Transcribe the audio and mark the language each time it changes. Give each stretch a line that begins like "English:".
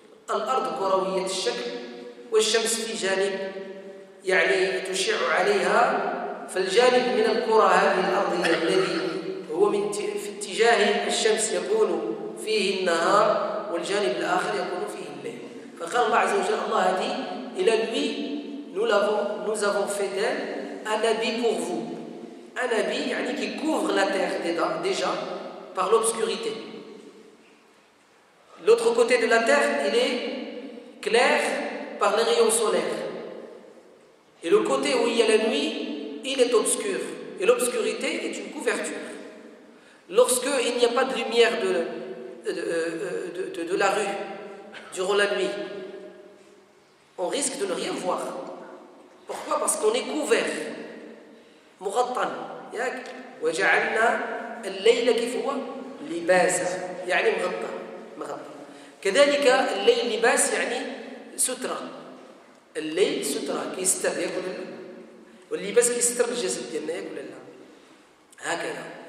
Arabic: الأرض كروية الشكل، والشمس في جانب يعني تشع عليها، فالجانب من الكرة هذه الأرضية الذي هو في اتجاه الشمس يكون فيه النهار، والجانب الآخر يكون فيه الليل. فقال الله عز وجل:
French: الله a dit, il a lui, nous avons fait d'elle un habit pour vous. Un habit يعني qui couvre la terre déjà par l'obscurité. L'autre côté de la terre, il est clair par les rayons solaires. Et le côté où il y a la nuit, il est obscur. Et l'obscurité est une couverture. Lorsqu'il n'y a pas de lumière de la rue durant la nuit, on risque de ne rien voir. Pourquoi? Parce qu'on est couvert.
Arabic: مغطى ياك وجعلنا الليل كيف هو لباسا يعني مغطى. كذلك الليل لباس يعني سترة. الليل سترة كيستر ياك ولا لا؟ واللباس كيستر الجسد ديالنا ياك ولا لا؟ هكذا.